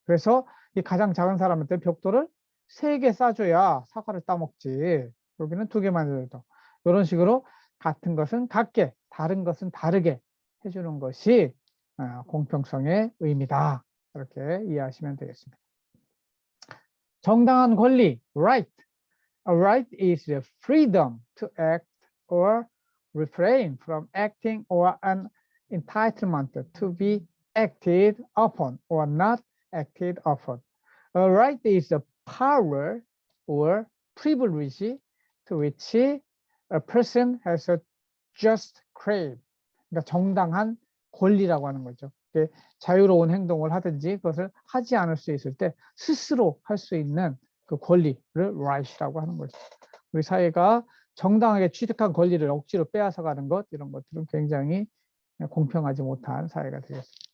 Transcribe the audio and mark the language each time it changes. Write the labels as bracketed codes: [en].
[ko] 그래서 이 가장 작은 사람한테 벽돌을 3개 싸줘야 사과를 따먹지. 여기는 2개만 줘도. 이런 식으로 같은 것은 같게, 다른 것은 다르게 해주는 것이 공평성의 의미다. 이렇게 이해하시면 되겠습니다. 정당한 권리, right. [en] A right is the freedom to act or refrain from acting or an entitlement to be acted upon or not acted upon. A right is the power or privilege to which a person has a just claim. [ko] 그러니까 정당한 권리라고 하는 거죠. 자유로운 행동을 하든지 그것을 하지 않을 수 있을 때 스스로 할 수 있는 그 권리를 right이라고 하는 거죠. 우리 사회가 정당하게 취득한 권리를 억지로 빼앗아가는 것 이런 것들은 굉장히 공평하지 못한 사회가 되겠습니다.